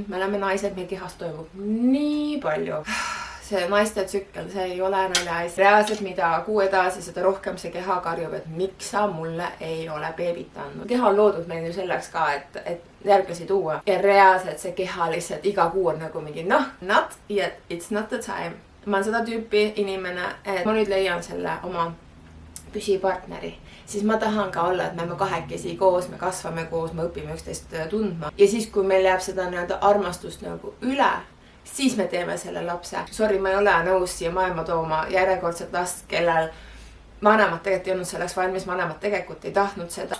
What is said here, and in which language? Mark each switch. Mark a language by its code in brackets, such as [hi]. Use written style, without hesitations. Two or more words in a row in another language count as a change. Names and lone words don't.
[et] Me oleme naised, meil kehast toimub nii palju. See naiste tsükkel, see ei ole nalja ees. Reaalselt, mida kuu edasi, seda rohkem see keha karjub, et miks sa mulle ei ole beebit andnud. Keha on loodud meil ju selleks ka, et järglasi tuua. [en] Ja reaalselt see keha lihtsalt iga kuu on nagu mingi not yet, it's not the time. Ma olen seda tüüpi inimene, et ma nüüd leian selle oma püsipartneri. Siis ma tahan ka olla, et me kahekesi koos, me kasvame koos, me õpime üksteist tundma. Ja siis, kui meil jääb seda armastust nagu üle, siis me teeme selle lapse. Sorry, ma ei ole nõus siia maailma tooma järjekordset last, kellel vanemad tegelikult ei olnud selleks valmis, vanemad tegelikult ei tahtnud seda.